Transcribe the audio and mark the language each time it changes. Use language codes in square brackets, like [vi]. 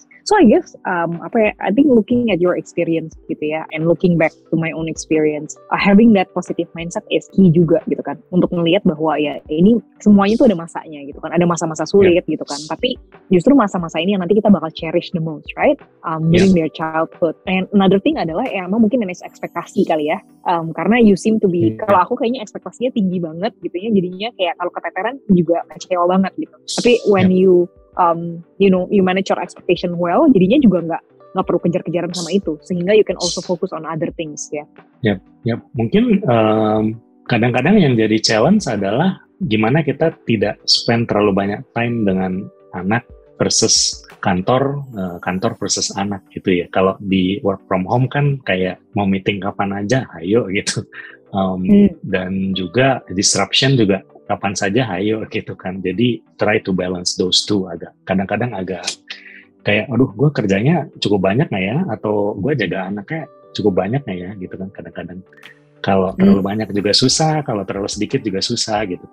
[en] So I guess I think looking at your experience [id] gitu ya, [en] and looking back to my own experience, having that positive mindset is key [id] juga gitu kan, untuk ngelihat bahwa ya ini semuanya tuh ada masanya gitu kan, ada masa-masa sulit gitu kan, tapi justru masa-masa ini yang nanti kita bakal [en] cherish the most, right? During their childhood. And another thing [id] adalah ya emang mungkin manage ekspektasi kali ya, karena [en] you seem to be, [id] kalau aku kayaknya ekspektasinya tinggi banget gitu ya, jadinya kayak kalau keteteran juga kecewa banget gitu. Tapi [en] when you manage your expectation well, [id] jadinya juga nggak perlu kejar-kejaran sama itu, sehingga [en] you can also focus on other things ya. Yep. [id] Mungkin kadang-kadang yang jadi challenge adalah gimana kita tidak spend terlalu banyak time dengan anak versus kantor, kantor versus anak gitu ya. Kalau di work from home kan kayak mau meeting kapan aja, ayo gitu. Dan juga disruption juga kapan saja, ayo gitu kan. Jadi [en] try to balance those two. [id] Kadang-kadang agak kayak, aduh gue kerjanya cukup banyak nggak ya? Atau gue jaga anaknya cukup banyak nggak ya? Gitu kan kadang-kadang. Kalau terlalu banyak juga susah, kalau terlalu sedikit juga susah gitu.